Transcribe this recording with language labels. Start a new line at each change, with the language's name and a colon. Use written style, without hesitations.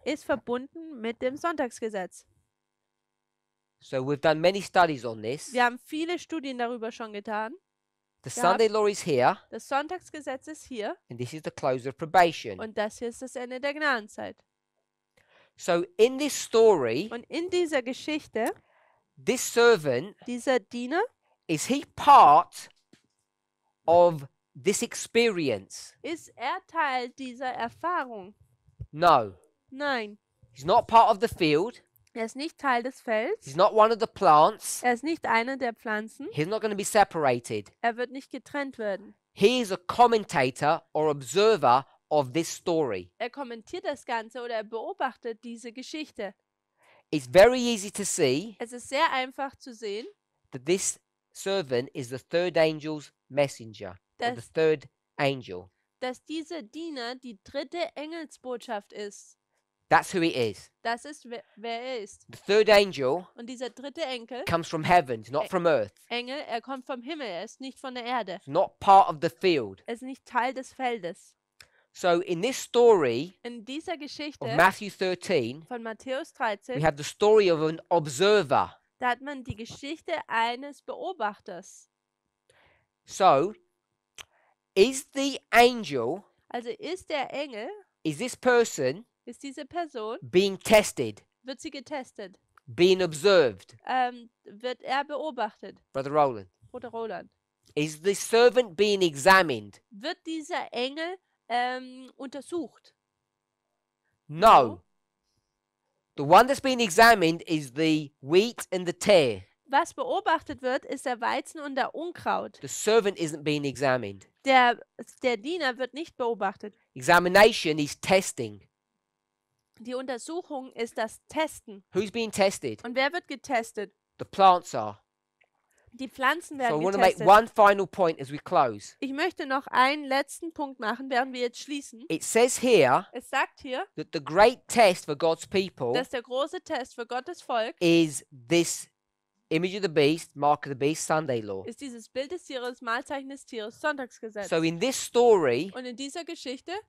German: ist verbunden mit dem Sonntagsgesetz.
English: So we've done many studies on this.
German: Wir haben viele Studien darüber schon getan.
English: The
German: gehabt.
English: Sunday law is here,
German: Das Sonntagsgesetz ist hier
English: and this is the close of probation.
German: und das hier ist das Ende der Gnadenzeit.
English: So in this story,
German: Und in dieser Geschichte,
English: this servant,
German: dieser Diener,
English: is he part of this experience?
German: ist er Teil dieser Erfahrung?
English: No.
German: Nein,
English: He's not part of the field.
German: er ist nicht Teil des Felds.
English: He's not one of the plants.
German: Er ist nicht einer der Pflanzen.
English: He's not going to be separated.
German: Er wird nicht getrennt werden.
English: He is a commentator or observer of this story.
German: Er kommentiert das Ganze oder er beobachtet diese Geschichte.
English: It's very easy to see
German: Es ist sehr einfach zu sehen,
English: that this servant is the third angel's messenger, or the
German: dass,
English: third angel.
German: dass dieser Diener die dritte Engelsbotschaft ist.
English: That's who he is.
German: Das ist, wer er ist.
English: The third angel
German: Und dieser dritte Enkel,
English: comes from heaven, not from earth.
German: Engel, er kommt vom Himmel, er ist nicht von der Erde.
English: It's not part of the field.
German: Er ist nicht Teil des Feldes.
English: So in this story
German: In dieser
English: of
German: Geschichte
English: Matthew 13,
German: von Matthäus
English: we
German: 13,
English: have the story of an observer.
German: da hat man die Geschichte eines Beobachters.
English: So, is the angel,
German: Also ist der Engel,
English: is this person
German: ist diese Person,
English: being tested,
German: wird sie getestet,
English: being observed?
German: wird er beobachtet,
English: Brother Roland.
German: Bruder Roland.
English: Is the servant being examined?
German: Wird dieser Engel untersucht?
English: No. The one that's being examined is the wheat and the tare.
German: Was beobachtet wird, ist der Weizen und der Unkraut.
English: The servant isn't being examined.
German: Der Diener wird nicht beobachtet.
English: Examination is testing.
German: Die Untersuchung ist das Testen.
English: Who's being tested?
German: Und wer wird getestet?
English: The plants are.
German: Die Pflanzen
English: So I
German: werden
English: want to make
German: getestet.
English: one final point as we close.
German: Ich möchte noch einen letzten Punkt machen, während wir jetzt schließen.
English: It says here
German: Es sagt hier,
English: that the great test for God's people
German: dass der große Test für Gottes Volk
English: is this image of the beast, mark of the beast, Sunday law.
German: ist dieses Bild des Tieres, Malzeichen des Tieres, Sonntagsgesetz.
English: So in this story,
German: Und in dieser Geschichte,